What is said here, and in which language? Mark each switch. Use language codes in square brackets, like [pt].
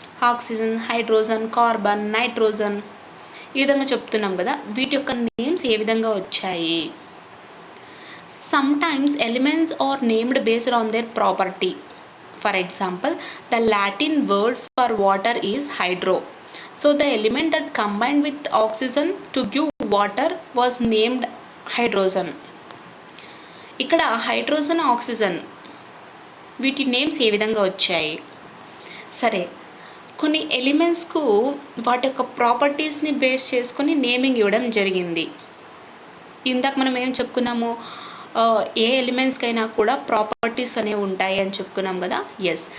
[te] Oxygen, hydrogen, carbon, nitrogen, ఈ విధంగా చెప్తున్నాం కదా. వీటి యొక్క నేమ్స్ ఏ విధంగా వచ్చాయి? [en] Sometimes elements are named based on their property. For example, the Latin word for water is hydro. So the element that combined with oxygen to give water was named hydrogen. [te] ఇక్కడ hydrogen, oxygen వీటి names ఏ విధంగా వచ్చాయి? సరే, కొన్ని ఎలిమెంట్స్కు వాటి యొక్క ప్రాపర్టీస్ని base చేసుకొని naming ఇవ్వడం జరిగింది. ఇందాక మనం ఏం చెప్పుకున్నాము? ఏ ఎలిమెంట్స్కైనా కూడా ప్రాపర్టీస్ అనేవి ఉంటాయి అని చెప్పుకున్నాం కదా. ఎస్.